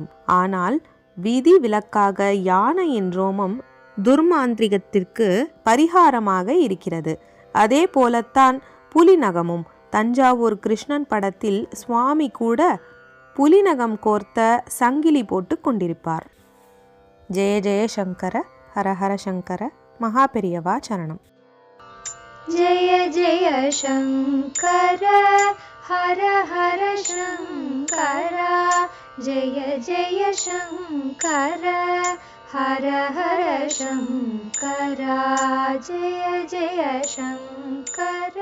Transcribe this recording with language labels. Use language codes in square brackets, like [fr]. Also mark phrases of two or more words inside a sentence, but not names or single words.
[ta] ஆனால் விதி விலக்காக யானையின் ரோமம் துர்மாந்திரிகத்திற்கு பரிகாரமாக இருக்கிறது. அதே போலத்தான் புலிநகமும். தஞ்சாவூர் கிருஷ்ணன் படத்தில் சுவாமி கூட புலிநகம் கோர்த்த சங்கிலி போட்டு கொண்டிருப்பார். ஜெய ஜெய சங்கர, ஹர ஹர சங்கர, மகா பெரியவா சரணம். [sa] जय जय शङ्कर हर हर शङ्कर, जय जय शङ्कर हर हर शङ्कर, जय जय शङ्कर।